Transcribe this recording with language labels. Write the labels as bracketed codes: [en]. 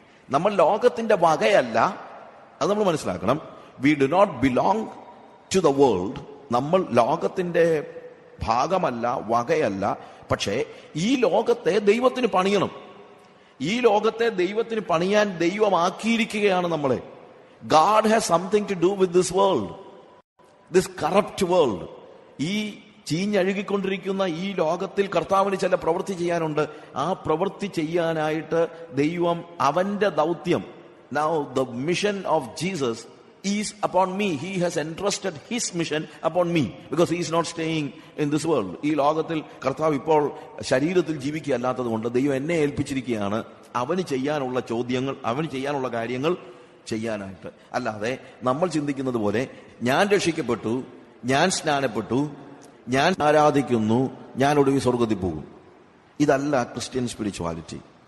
[ml] നമ്മൾ ലോകത്തിന്റെ വകയല്ല, അത് നമ്മൾ മനസ്സിലാക്കണം. [en] We do not belong to the world. [ml] നമ്മൾ ലോകത്തിന്റെ ഭാഗമല്ല, വകയല്ല. പക്ഷേ ഈ ലോകത്തെ ദൈവത്തിന് പണിയണം. ഈ ലോകത്തെ ദൈവത്തിന് പണിയാൻ ദൈവമാക്കിയിരിക്കുകയാണ് നമ്മളെ. [en] God has something to do with this world, this corrupt world. [ml] ഈ ചീഞ്ഞഴുകിക്കൊണ്ടിരിക്കുന്ന ഈ ലോകത്തിൽ കർത്താവിന് ചില പ്രവൃത്തി ചെയ്യാനുണ്ട്. ആ പ്രവൃത്തി ചെയ്യാനായിട്ട് ദൈവം അവന്റെ ദൗത്യം, [en] now the mission of Jesus is upon me. He has entrusted his mission upon me because he is not staying in this world. [ml] ഈ ലോകത്തിൽ കർത്താവ് ഇപ്പോൾ ശരീരത്തിൽ ജീവിക്കുകയല്ലാത്തത് കൊണ്ട് ദൈവം എന്നെ ഏൽപ്പിച്ചിരിക്കുകയാണ് അവന് ചെയ്യാനുള്ള ചോദ്യങ്ങൾ, അവന് ചെയ്യാനുള്ള കാര്യങ്ങൾ ചെയ്യാനായിട്ട്. അല്ലാതെ നമ്മൾ ചിന്തിക്കുന്നത് പോലെ ഞാൻ രക്ഷിക്കപ്പെട്ടു, ഞാൻ സ്നാനപ്പെട്ടു, ഞാൻ ആരാധിക്കുന്നു, ഞാൻ ഒടുവിൽ സ്വർഗത്തിൽ പോകും. ഇതല്ല ക്രിസ്ത്യൻ സ്പിരിച്വാലിറ്റി.